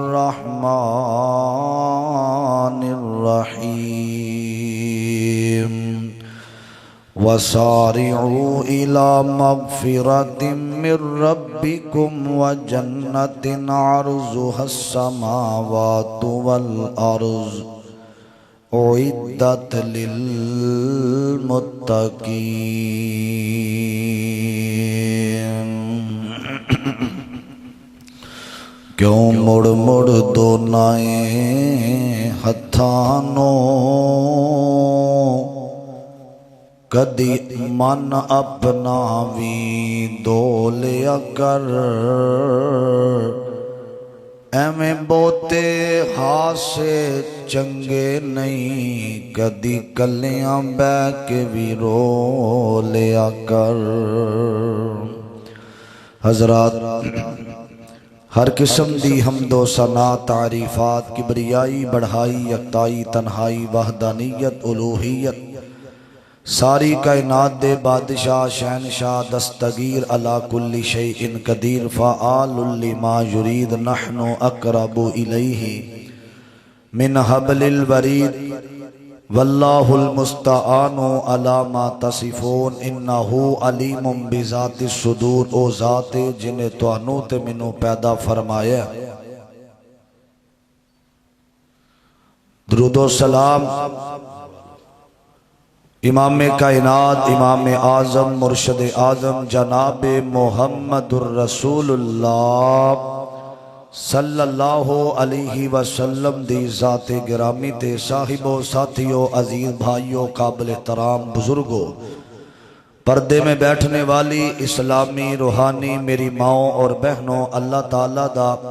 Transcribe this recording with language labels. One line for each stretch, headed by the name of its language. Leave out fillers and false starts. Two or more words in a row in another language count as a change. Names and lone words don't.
Arabic: الرحمن الرحيم وسارعوا إلى مغفرة من ربكم وجنة عرضها السماوات والأرض أعدت للمتقين
Punjabi: کیوں مڑ مڑ دونائیں ہتھانوں کدی من اپنا بھی دولیا کر ایویں بوتے ہاسے چنگے نہیں کدی کلیاں بے کے بھی رو لیا کر حضرات ہر قسم دی حمد و ثنا تعریفات کبریائی بڑھائی یکتائی تنہائی وحدانیت الوہیت ساری کائنات دے بادشاہ شہنشاہ دستگیر
Arabic: علی کل شیء قدیر فعال لما یرید نحن اقرب الیہ من حبل الورید واللہ المستعان علی ما تصفون انہ علیم بذات الصدور
Punjabi: او ذات جنہیں توانو تے منو پیدا فرمایا درود و سلام امام کائنات امام اعظم مرشد اعظم جناب محمد الرسول اللہ
Arabic: صلی اللہ علیہ وسلم
Punjabi: دی ذات گرامی تے
Urdu: صاحبوں ساتھیوں عزیز بھائیوں قابل احترام بزرگوں پردے میں بیٹھنے والی اسلامی روحانی میری ماؤں اور بہنوں
Punjabi: اللہ تعالیٰ دا